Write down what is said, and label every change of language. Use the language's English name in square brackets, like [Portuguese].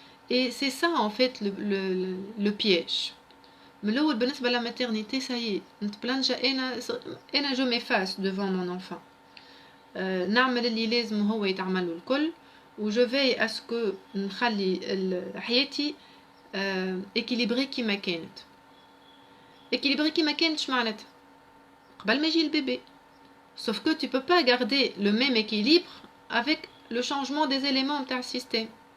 [French] et c'est ça en fait le piège [Arabic] من الاول بالنسبه [French] لا maternité. ça y est [Arabic] نتبلنجا انا جو [French] m'efface devant mon enfant، [Arabic] نعمل اللي لازم هو يتعمل الكل، و جو [French] veille à ce que [Arabic] نخلي حياتي équilibrée كيما كانت. équilibrée كيما كانت معناتها قبل ما يجي البيبي. [French] sauf que tu peux pas garder le même équilibre avec le changement des éléments de ton système.